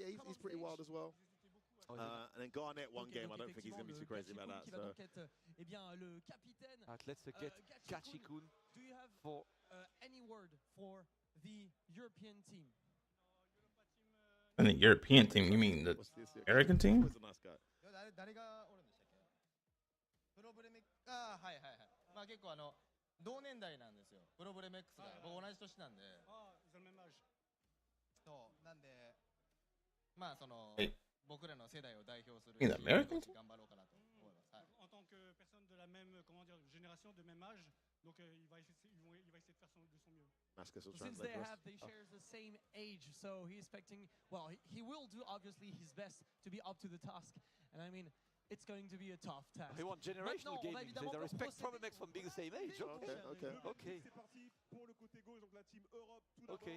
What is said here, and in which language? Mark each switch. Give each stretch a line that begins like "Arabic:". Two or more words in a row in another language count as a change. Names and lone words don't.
English: Yeah, he's pretty wild as well. And then Garnet, one game. I don't think he's going to be too crazy about that. So. Let's get Gachi-kun Do you have for any word for the European team? And the European team, you mean the American team? He's a nice guy.
Japanese: 誰がおるんでしたっけ？プロブレメはいはいはい。まあ結構同年代なんですよ。プロブレメックスが僕同じ年なんで。そうなんでまあその僕らの世代を代表する
English: In American?
Japanese: 頑張ろうかなと思います。
French: En tant que personne de la même comment dire génération, de même âge, donc il va essayer de faire de son mieux.
English: Since they share the same age, so he's expecting, well, he will do obviously his best to be up to the task. And I mean, it's going to be a tough task. He want generational gaming. They respect Problem X from being the same age. Okay. Okay.